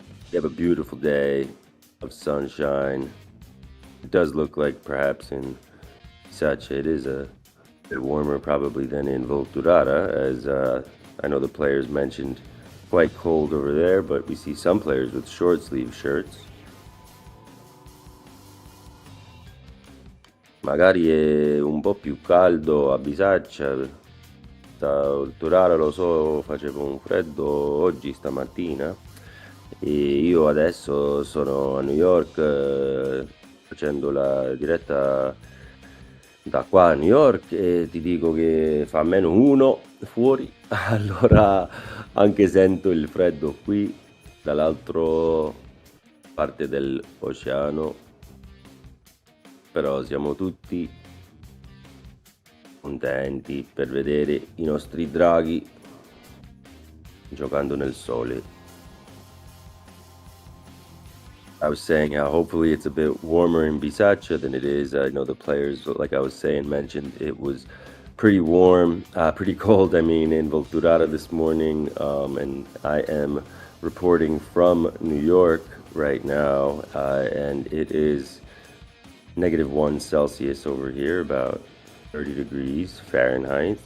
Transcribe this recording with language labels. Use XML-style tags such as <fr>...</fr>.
<en>We have a beautiful day of sunshine. It does look like perhaps in Bisaccia it is a bit warmer probably than in Volturara, as I know the players mentioned quite cold over there, but we see some players with short sleeve shirts.</en> <it>Magari è un po' più caldo a Bisaccia, a Volturara lo so, faceva un freddo oggi stamattina e io adesso sono a New York facendo la diretta da qua a New York e ti dico che fa -1 fuori, allora anche sento il freddo qui dall'altra parte dell'oceano, però siamo tutti contenti per vedere i nostri draghi giocando nel sole.</it> <en>I was saying how hopefully it's a bit warmer in Bisaccia than it is. I know the players, like I was saying, mentioned it was pretty warm, pretty cold, I mean, in Volturara this morning. And I am reporting from New York right now, and it is -1 Celsius over here, about 30 degrees Fahrenheit.</en>